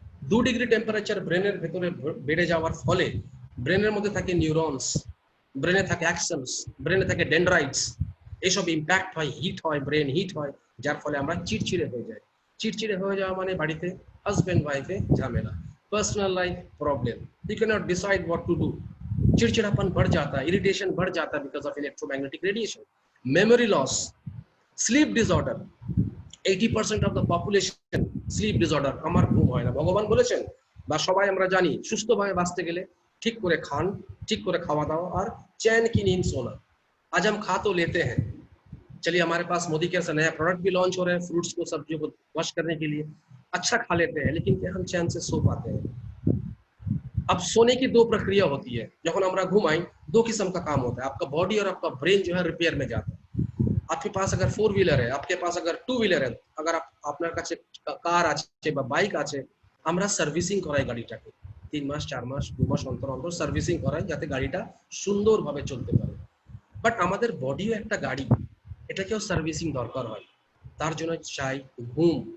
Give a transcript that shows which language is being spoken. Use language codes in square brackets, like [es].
[bn] 2 degree temperature ব্রেনের ভেতরে বেড়ে যাওয়ার ফলে ব্রেনের মধ্যে থাকে নিউরনস, ব্রেনে থাকে অ্যাকশনস, ব্রেনে থাকে ডেনড্রাইটস, এসব ইম্প্যাক্ট হয়, হিট হয়, ব্রেন হিট হয়, যার ফলে আমরা চিড়চিড়ে হয়ে যাই। চিড়চিড়ে হয়ে যাওয়া মানে বাড়িতে হাজব্যান্ড ওয়াইফে ঝামেলা, [hi] personal life problem, [en] you can not decide what to do, [hi] चिड़चिड़ापन बढ़ जाता है, इरिटेशन बढ़ जाता है because of electromagnetic radiation. Memory loss, sleep disorder, [bn] 80% of the population sleep disorder, আমার ঘুম হয় না। ভগবান বলেছেন বা সবাই আমরা জানি সুস্থভাবে বাঁচতে গেলে ঠিক করে খান, ঠিক করে খাওয়া দাওয়া আর [hi] चैन की नींद सोना। आज हम खा तो लेते हैं, चलिए हमारे पास मोदी के ऐसा नया प्रोडक्ट भी लॉन्च हो रहे हैं फ्रूट्स को, सब्जियों को वॉश करने के लिए, अच्छा खा लेते हैं, लेकिन क्या हम चैन से सो पाते हैं? अब सोने की 2 प्रक्रिया होती है, जब [bn] আমরা ঘুমাই [hi] 2 किस्म का काम होता है, आपका बॉडी और आपका ब्रेन जो है रिपेयर में जाता है। आपके पास अगर 4 व्हीलर है, आपके पास अगर 2 व्हीलर है, अगर [bn] আপনার কাছে কার আছে বা বাইক আছে, আমরা সার্ভিসিং করাই গাড়িটাকে 3 মাস 4 মাস 2 মাস অন্তর অন্তর সার্ভিসিং করাই, যাতে গাড়িটা সুন্দরভাবে চলতে পারে। বাট আমাদের বডিও একটা গাড়ি, এটাকেও সার্ভিসিং দরকার হয়, তার জন্য চাই ঘুম।